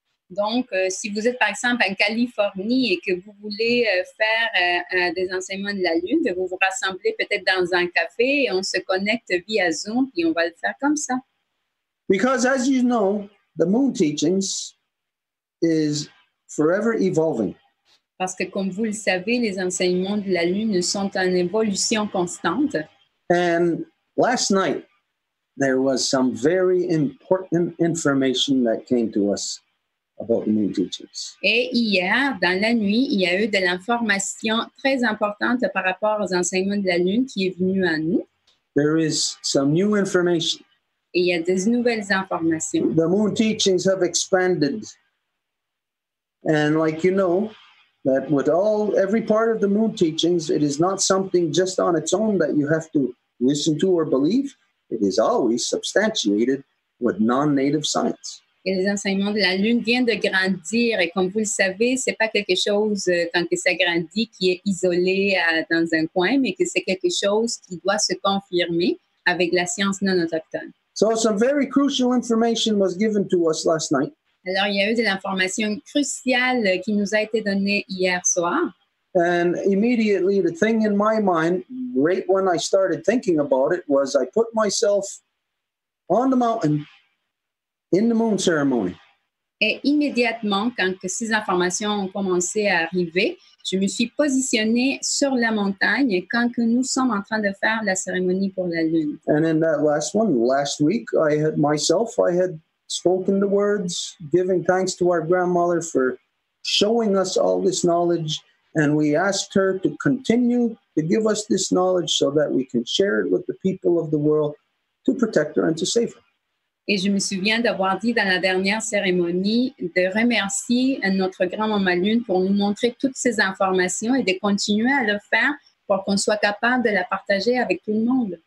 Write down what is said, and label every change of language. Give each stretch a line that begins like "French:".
French: Donc, si vous êtes, par exemple, en Californie et que vous voulez faire des enseignements de la Lune, vous vous rassemblez peut-être dans un café et on se connecte via Zoom et on va le faire comme ça.
English: Because as you know, the moon teachings is forever evolving.
French: Parce que, comme vous le savez, les enseignements de la Lune sont en évolution constante.
English: And last night, there was some very important information that came to us about the moon teachings.
French: Et hier, dans la nuit, il y a eu de l'information très importante par rapport aux enseignements de la Lune qui est venue à nous.
English: There is some new information.
French: Et il y a des nouvelles informations.
English: The moon teachings have expanded. And like you know, that with every part of the moon teachings, it is not something just on its own that you have to listen to or believe. It is always substantiated with non-native science.
French: Et les enseignements de la Lune viennent de grandir. Et comme vous le savez, c'est pas quelque chose, quand que ça grandit, qui est isolé dans un coin, mais que c'est quelque chose qui doit se confirmer avec la science non autochtone.
English: So some very crucial information was given to us last night.
French: Alors, il y a eu de l'information cruciale qui nous a été donnée hier soir.
English: And immediately the thing in my mind, right when I started thinking about it, was I put myself on the mountain in the moon ceremony.
French: Et immédiatement, quand que ces informations ont commencé à arriver, je me suis positionnée sur la montagne quand que nous sommes en train de faire la cérémonie pour la lune.
English: And in that last week, I had spoken the words, giving thanks to our grandmother for showing us all this knowledge. And we asked her to continue to give us this knowledge so that we can share it with the people of the world to protect her and to save her.
French: Et je me souviens d'avoir dit dans la dernière cérémonie de remercier notre grand-maman Lune pour nous montrer toutes ces informations et de continuer à le faire pour qu'on soit capable de la partager avec tout le monde.